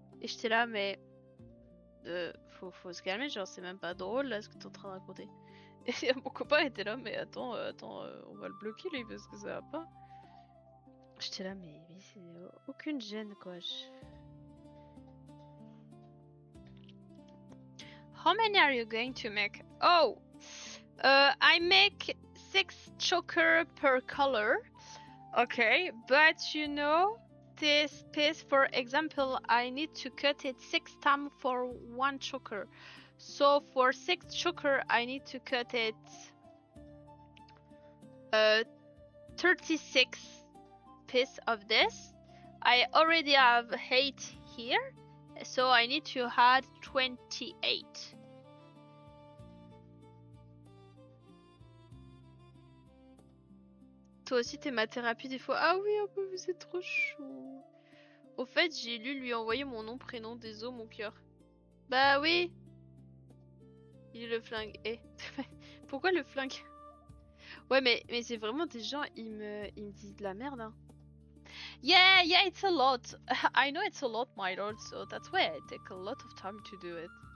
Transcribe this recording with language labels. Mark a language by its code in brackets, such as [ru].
[fr] Et j'étais là, mais faut se calmer, genre c'est même pas drôle là ce que t'es en train de raconter. Et mon copain était là, mais attends, on va le bloquer lui parce que ça va pas. J'étais là, mais c'est aucune gêne quoi. [en] How many are you going to make? Oh, I make 6 choker per color. Okay, but you know, this piece, for example, I need to cut it 6 times for 1 choker. So for 6 choker, I need to cut it 36 piece of this. I already have 8 here, so I need to add 28. [fr] Toi aussi, t'es ma thérapie des fois. Ah oui, un peu, vous êtes trop chou. Au fait, j'ai lui envoyer mon nom, prénom, désolé, mon cœur. Bah oui. Il est le flingue. Eh. Pourquoi le flingue? Ouais, mais c'est vraiment des gens, ils me disent de la merde, hein. [en] Yeah, it's a lot. I know it's a lot, my lord, so that's why I take a lot of time to do it.